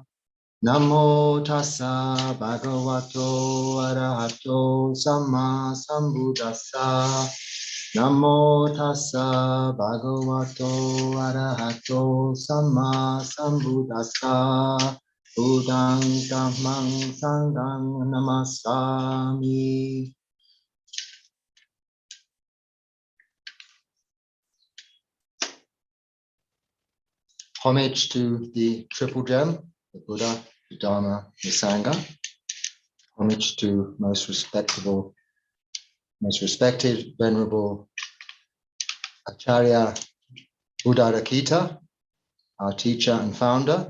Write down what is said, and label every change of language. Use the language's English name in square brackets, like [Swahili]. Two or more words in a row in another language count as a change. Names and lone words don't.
[Pali] Namo tassa bhagavato arahato samma sambuddhassa. Namo tassa bhagavato arahato samma sambuddhassa. Buddhang dhammang sanghang namassami. [English] Homage to the Triple Gem, the Buddha, the Dharma, the Sangha. Homage to most respected, venerable Acharya Dhammarakkhita, our teacher and founder.